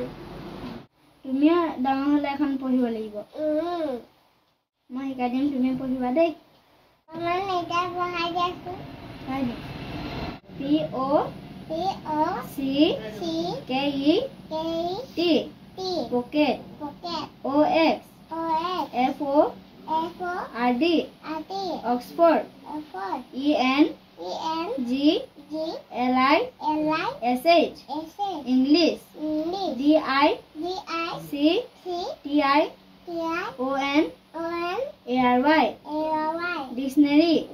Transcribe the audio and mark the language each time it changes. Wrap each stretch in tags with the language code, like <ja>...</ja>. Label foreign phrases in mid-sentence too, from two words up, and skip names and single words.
<as>তুমি ডাঙৰ হলে এখন পঢ়িব লাগিব মই শিকাই দিম তুমি পঢ়িবা দেই</as> <en>P-O-C-K-E-T Pocket O-X-F-O-R-D Oxford E-N-G-L-I-S-H English D-I-C-T-I-O-N-A-R-Y Dictionary</en>